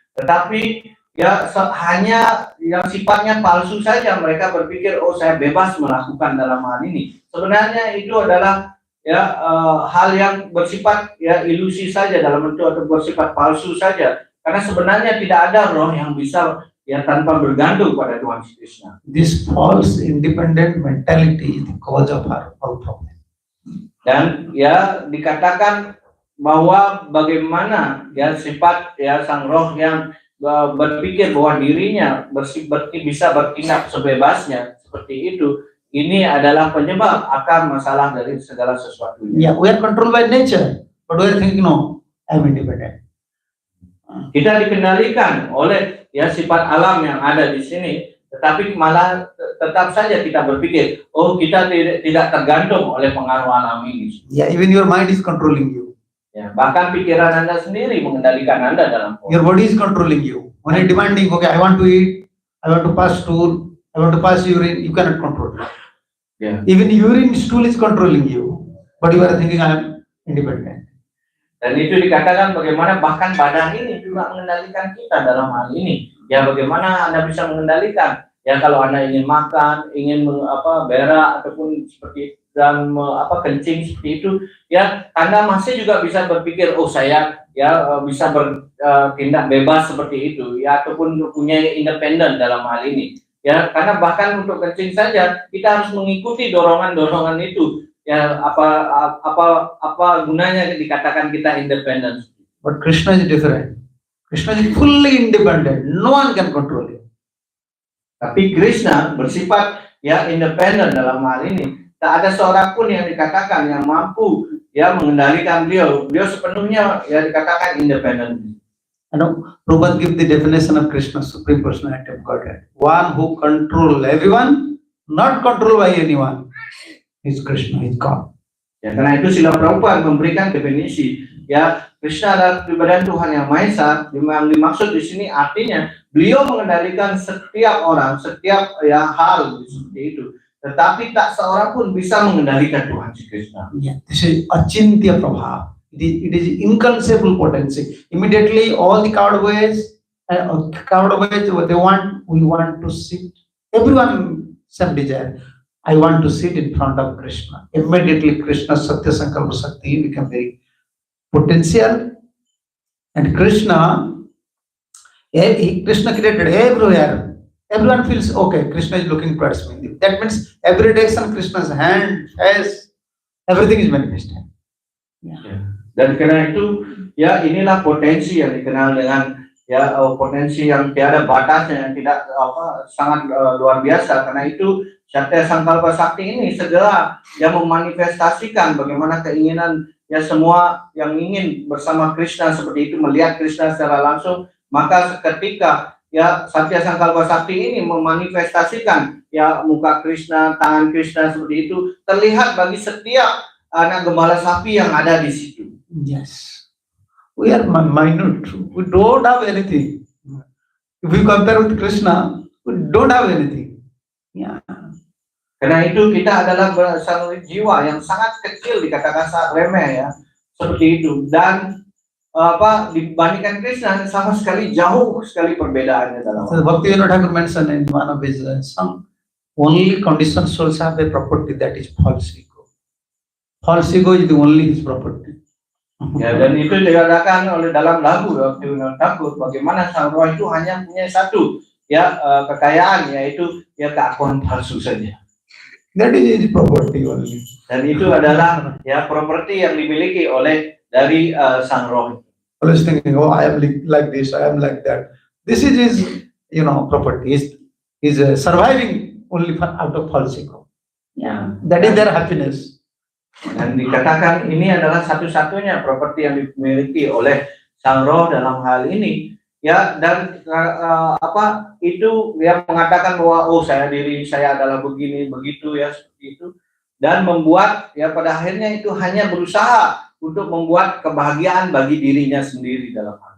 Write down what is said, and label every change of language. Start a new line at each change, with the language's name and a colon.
Indonesian: Tetapi ya hanya yang sifatnya palsu saja, mereka berpikir oh saya bebas melakukan dalam hal ini. Sebenarnya itu adalah ya hal yang bersifat ya ilusi saja, dalam bentuk atau bersifat palsu saja. Karena sebenarnya tidak ada roh yang bisa ya tanpa bergantung pada Tuhan Krishna.
English: This false independent mentality is the cause of our all problem.
Indonesian: Dan ya dikatakan bahwa bagaimana ya sifat ya sang roh yang berpikir bahwa dirinya bisa bertindak sebebasnya seperti itu, ini adalah penyebab akar masalah dari segala sesuatu.
English: Yeah, we are controlled by nature, but we are thinking no, I am independent.
Indonesian: Kita dikendalikan oleh ya sifat alam yang ada di sini, tetapi malah tetap saja kita berpikir, oh kita tidak tergantung oleh pengaruh alam ini.
English: Yeah, even your mind is controlling you.
Indonesian: Ya, bahkan pikiran Anda sendiri mengendalikan Anda dalam
English: Your body is controlling you. When you're demanding, okay, I want to eat, I want to pass stool, I want to pass urine, you cannot control it.
Indonesian: Ya.
English: Even urine stool is controlling you, but you are thinking I am independent.
Indonesian: Dan itu dikatakan bagaimana bahkan badan ini juga mengendalikan kita dalam hal ini. Ya bagaimana Anda bisa mengendalikan Ya kalau Anda ingin makan, ingin berak ataupun seperti dan kencing seperti itu, ya Anda masih juga bisa berpikir, oh saya ya bisa bertindak bebas seperti itu, ya ataupun punya independen dalam hal ini. Ya karena bahkan untuk kencing saja kita harus mengikuti dorongan-dorongan itu. Ya apa gunanya dikatakan kita independen?
English: But Krishna is different. Krishna is fully independent. No one can control him.
Indonesian: Tapi Krishna bersifat ya independen dalam hal ini. Tak ada seorang pun yang dikatakan yang mampu ya mengendalikan beliau. Beliau sepenuhnya ya dikatakan independen.
English: Prabhupada give the definition of Krishna, Supreme Personality of Godhead. One who control everyone, not controlled by anyone. Is Krishna, is God.
Indonesian: Ya karena itu Srila Prabhupada memberikan definisi ya Krishna adalah kepribadian Tuhan yang Maha Esa. Yang dimaksud di sini artinya beliau mengendalikan setiap orang, setiap ya hal seperti itu. Tetapi tak seorang pun bisa mengendalikan Tuhan Krishna.
English: Yeah, this is achintya prabha. It is inconceivable potency. Immediately, all the cowboys, we want to sit. Everyone some desire. I want to sit in front of Krishna. Immediately, Krishna's Satya Sankalpa Shakti become very potential, and Krishna created everywhere. Everyone feels okay. Krishna is looking towards me. That means every direction Krishna's hand, face, everything is manifested. Yeah.
Indonesian: Dan karena itu ya inilah potensi yang dikenal dengan ya potensi yang tiada batasnya, yang tidak sangat luar biasa. Karena itu Satya Sankalpa Sakti ini segera yang memanifestasikan bagaimana keinginan ya semua yang ingin bersama Krishna seperti itu, melihat Krishna secara langsung, maka seketika ya Satya Sankalpa Sakti ini memanifestasikan ya muka Krishna, tangan Krishna seperti itu terlihat bagi setiap anak gembala sapi yang ada di situ.
English: Yes, we are minute. We don't have anything. If we compare with Krishna, we don't have anything. Yeah.
Indonesian: Karena itu kita adalah satu jiwa yang sangat kecil, dikatakan sangat remeh ya, seperti itu. Dan dibandingkan Krishna sama sekali jauh sekali perbedaannya dalam.
English: So Bhaktivinoda Thakur mentioned in one of his song, only conditioned souls have a property, that is false ego. False ego is the only his property.
Indonesian: Ya, dan itu dikatakan oleh dalam lagu Bhaktivinoda Thakur, bagaimana sang roh itu hanya punya satu ya kekayaan, yaitu ya keakuan palsu saja.
English: That is his property only.
Indonesian: Dan itu adalah ya properti yang dimiliki oleh dari sang roh.
English: Always thinking, oh, I am like this, I am like that. This is his, property. He's surviving only out of false ego. Yeah, that is their happiness.
Indonesian: Dan dikatakan ini adalah satu-satunya properti yang dimiliki oleh sang roh dalam hal ini. Ya, dan itu dia mengatakan bahwa diri saya adalah begini begitu ya, seperti itu, dan membuat ya pada akhirnya itu hanya berusaha untuk membuat kebahagiaan bagi dirinya sendiri dalam hal.